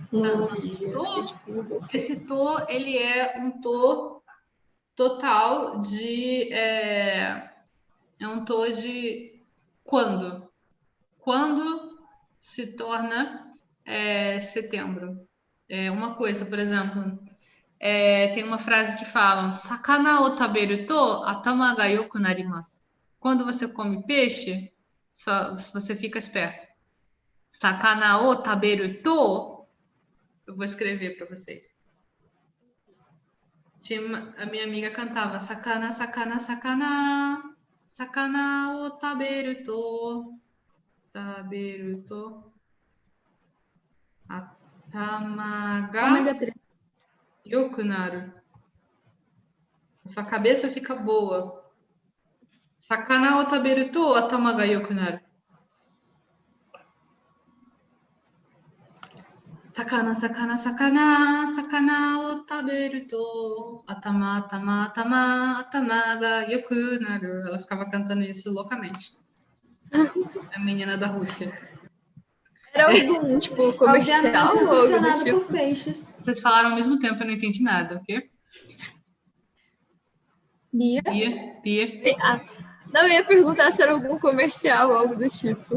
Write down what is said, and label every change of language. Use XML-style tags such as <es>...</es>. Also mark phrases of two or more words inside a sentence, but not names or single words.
<pt>Esse to, ele é um to total de... É um to de quando. Quando se torna setembro. Uma coisa, por exemplo, tem uma frase que fala</pt> <ja>魚を食べると頭が良くなります.</ja> <pt>Quando você come peixe, você fica esperto.</pt> <ja>魚を食べると,</ja> <pt>eu vou escrever para vocês. A minha amiga cantava</pt> <ja>魚、魚、魚、魚を食べると頭が良くなる. Sua cabeça fica boa. 魚を食べると頭が良くなる. 魚、魚、魚、魚を食べると頭が良くなる.</ja> <pt>Ela ficava cantando isso loucamente. A menina da Rússia. Era algum, tipo, comercial ou algo do tipo? Por peixes. Vocês falaram ao mesmo tempo, eu não entendi nada, o quê? Bia? Não, eu ia perguntar se era algum comercial ou algo do tipo.</pt>